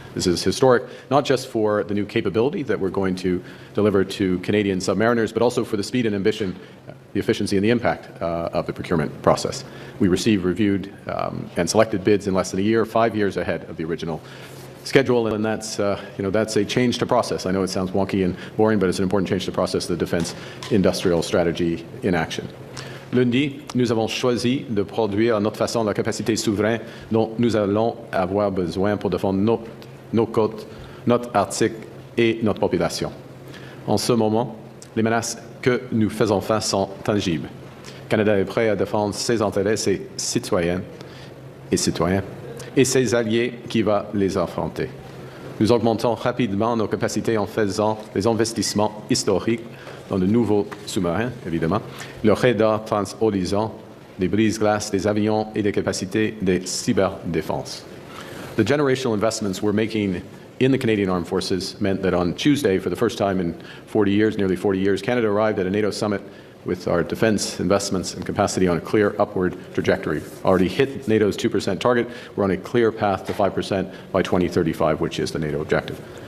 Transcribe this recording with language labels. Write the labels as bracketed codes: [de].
[en] This is historic, not just for the new capability that we're going to deliver to Canadian submariners, but also for the speed and ambition, the efficiency and the impact of the procurement process. We received, reviewed, and selected bids in less than a year, 5 years ahead of the original schedule, and that's a change to process. I know it sounds wonky and boring, but it's an important change to process the defense industrial strategy in action. [fr] Lundi, nous avons choisi de produire à notre façon la capacité souveraine dont nous allons avoir besoin pour défendre nos côtes, notre Arctique et notre population. En ce moment, les menaces que nous faisons face sont tangibles. Le Canada est prêt à défendre ses intérêts, ses citoyennes et citoyens, et ses alliés qui vont les affronter. Nous augmentons rapidement nos capacités en faisant des investissements historiques dans de nouveaux sous-marins, évidemment, le radar trans-horizon, des brise-glaces, des avions et des capacités de cyberdéfense. [en] The generational investments we're making in the Canadian Armed Forces meant that on Tuesday, for the first time in 40 years, nearly 40 years, Canada arrived at a NATO summit with our defense investments and capacity on a clear upward trajectory. Already hit NATO's 2% target. We're on a clear path to 5% by 2035, which is the NATO objective.